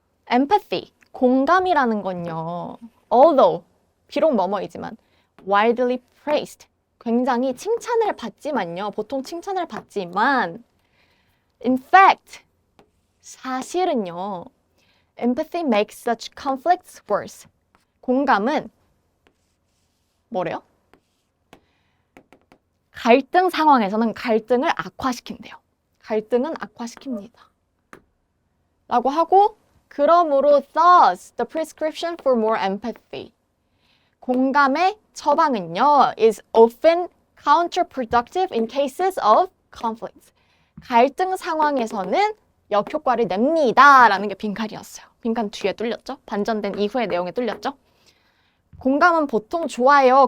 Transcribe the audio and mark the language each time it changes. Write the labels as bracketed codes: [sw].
[ko] empathy, 공감이라는 건요. although, 비록 뭐뭐이지만 [en] widely praised, [ko] 굉장히 칭찬을 받지만요. 보통 칭찬을 받지만 [en] in fact, [ko] 사실은요. [en] empathy makes such conflicts worse. [ko] 공감은 뭐래요? 갈등 상황에서는 갈등을 악화시킨대요. 갈등은 악화시킵니다. 라고 하고 그러므로 [en] thus the prescription for more empathy. [ko] 공감의 처방은요 [en] is often counterproductive in cases of conflict. [ko] 갈등 상황에서는 역효과를 냅니다. 라는 게 빈칸이었어요. 빈칸 뒤에 뚫렸죠? 반전된 이후의 내용에 뚫렸죠? 공감은 보통 좋아요.